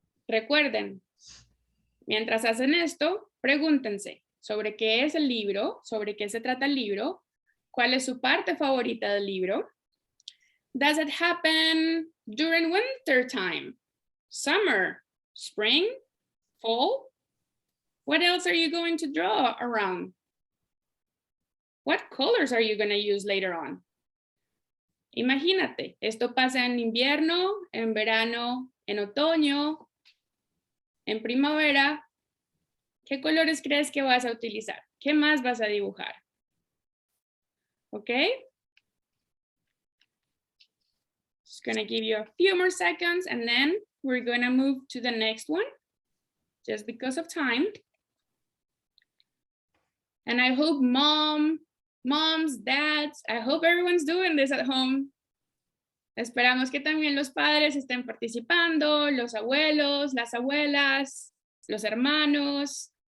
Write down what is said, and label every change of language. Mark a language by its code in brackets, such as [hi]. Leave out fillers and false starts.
[es] Recuerden, mientras hacen esto, pregúntense sobre qué es el libro, sobre qué se trata el libro, cuál es su parte favorita del libro. [en] Does it happen during winter time, summer, spring, fall? What else are you going to draw around? What colors are you going to use later on? [es] Imagínate, esto pasa en invierno, en verano, en otoño, en primavera. ¿Qué colores crees que vas a utilizar? ¿Qué más vas a dibujar? ¿Ok? [en] Just going to give you a few more seconds and then we're going to move to the next one just because of time. And I hope moms, dads, I hope everyone's doing this at home. [es] Esperamos que también los padres estén participando, los abuelos, las abuelas, los hermanos.